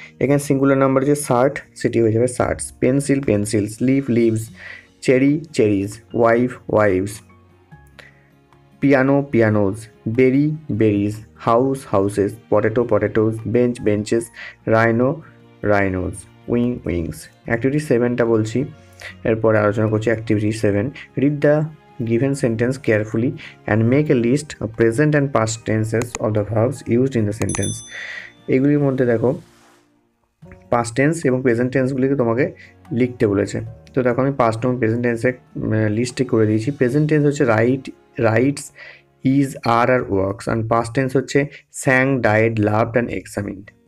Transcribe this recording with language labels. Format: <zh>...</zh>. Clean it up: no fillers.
<bn>এখানে singular number যে shirt সেটি হয়ে যাবে shorts, pencil pencils, leave leaves, cherry cherries, wife wives, piano পিয়ানোজ, বেরি berries, house houses, potato potatoes, bench benches, rhino রাইনোজ, wings. Activity 7টা বলছি, এরপরে আলোচনা করছি activity 7।</bn> <en>Read the given sentence carefully and make a list of present and past tenses of the verbs used in the sentence।</en> <bn>এগুলির মধ্যে দেখো past tense এবং present টেন্সগুলিকে তোমাকে লিখতে বলেছে। তো দেখো আমি পাস্ট এবং প্রেজেন্ট টেন্সে লিস্টে করে দিয়েছি। প্রেজেন্ট টেন্স হচ্ছে rights, is, আর works, and past tense হচ্ছে স্যাং, ডায়েড, লাভড অ্যান্ড এক্সামিনড।</bn>